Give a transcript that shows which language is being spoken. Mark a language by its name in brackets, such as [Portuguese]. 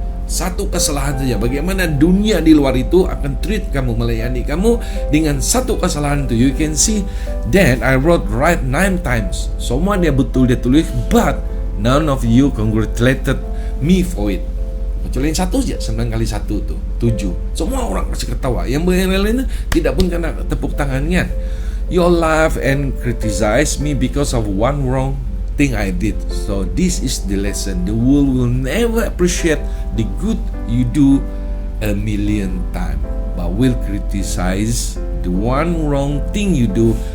[Malay] Satu kesalahan saja, bagaimana dunia di luar itu akan treat kamu, melayani kamu dengan satu kesalahan itu. [English] You can see that I wrote right 9 times. [Malay] Semua dia betul dia tulis, [English] but none of you congratulated me for it. [Malay] Kecuali yang satu saja, 9 kali 1 tu 7. Semua orang kasih ketawa. Yang lain-lain tidak pun kena tepuk tangannya. [English] You laugh and criticize me because of one wrong thing I did. So this is the lesson. The world will never appreciate the good you do 1,000,000 times, but will criticize the one wrong thing you do.